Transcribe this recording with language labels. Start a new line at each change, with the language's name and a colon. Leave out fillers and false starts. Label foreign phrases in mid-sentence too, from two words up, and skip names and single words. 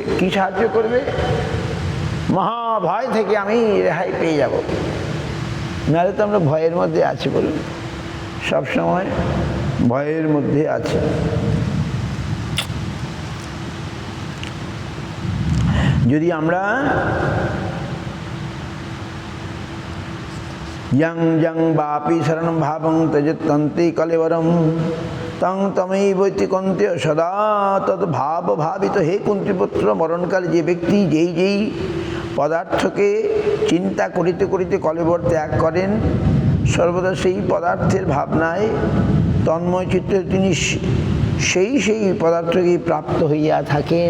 Bangla: কি সাহায্য করবে? মহাভয় থেকে আমি রেহাই পেয়ে যাব। নাহলে তো আমরা ভয়ের মধ্যে আছি, বলুন, সবসময় ভয়ের মধ্যে আছে। যদি আমরা
Sanskrit: यं यं वापि शरणं भावं त्यजत्यन्ते कलेवरं तं तमैवैति कन्त्य सदा तद् भाव भावित।
Bangla: হে কুন্তিপুত্র, মরণকালে যে ব্যক্তি যেই পদার্থকে চিন্তা করিতে করিতে কলেবর ত্যাগ করেন, সর্বদা সেই পদার্থের ভাবনায় তন্ময় চিত্তে তিনি সেই পদার্থকে প্রাপ্ত হইয়া থাকেন।